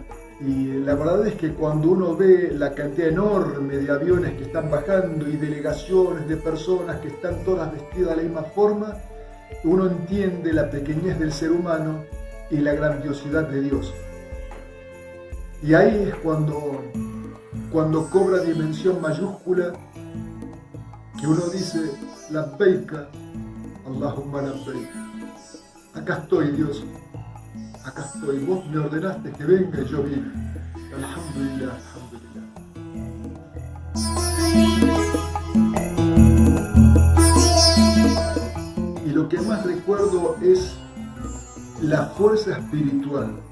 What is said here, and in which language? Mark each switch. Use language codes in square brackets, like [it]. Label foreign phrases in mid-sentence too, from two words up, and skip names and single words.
[es] Y la verdad es que cuando uno ve la cantidad enorme de aviones que están bajando y delegaciones de personas que están todas vestidas de la misma forma, uno entiende la pequeñez del ser humano y la grandiosidad de Dios. Y ahí es cuando cobra dimensión mayúscula, que uno dice: [ar] لبيك اللهم لبيك. [es] Acá estoy, Dios. Acá estoy, vos me ordenaste que venga y yo vine. [ar] الحمد لله، الحمد لله. [es] Y lo que más recuerdo es la fuerza espiritual.